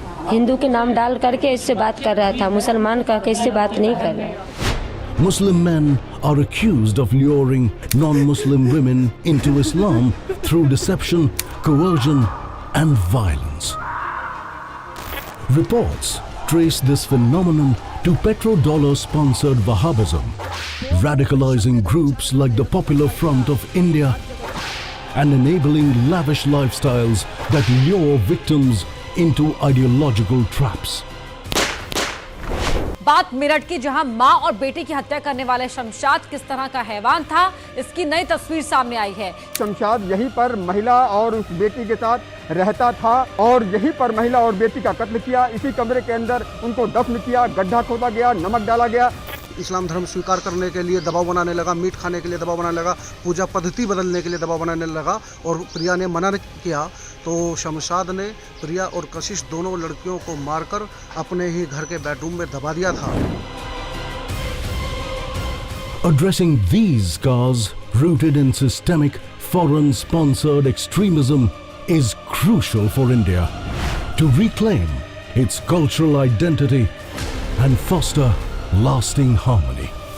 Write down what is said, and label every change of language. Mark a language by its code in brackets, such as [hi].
[hi] हिंदू के नाम डाल करके इससे बात कर रहा था, मुसलमान का इससे बात नहीं कर रहा. [en] Muslim men are accused of luring non-Muslim women into Islam through deception, coercion, and violence. Reports trace this phenomenon to petrodollar-sponsored Wahhabism, radicalizing groups like the Popular Front of India, and enabling lavish lifestyles that lure victims into ideological traps. [hi] बात मेरठ की, जहां मां और बेटे की हत्या करने वाले शमशाद किस तरह का हैवान था, इसकी नई तस्वीर सामने आई है। शमशाद यहीं पर महिला और उस बेटी के साथ रहता था और यहीं पर महिला और बेटी का कत्ल किया। इसी कमरे के अंदर उनको दफन किया, गड्ढा खोदा गया, नमक डाला गया। इस्लाम धर्म स्वीकार करने के लिए दबाव बनाने लगा, मीट खाने के लिए दबाव बनाने लगा, पूजा पद्धति बदलने के लिए दबाव बनाने लगा और प्रिया ने मना किया तो शमशाद ने प्रिया और कशिश दोनों लड़कियों को मारकर अपने ही घर के बेडरूम में दबा दिया था। [en] Addressing these scars rooted in systemic foreign-sponsored extremism is crucial for India to reclaim its cultural identity and foster lasting harmony.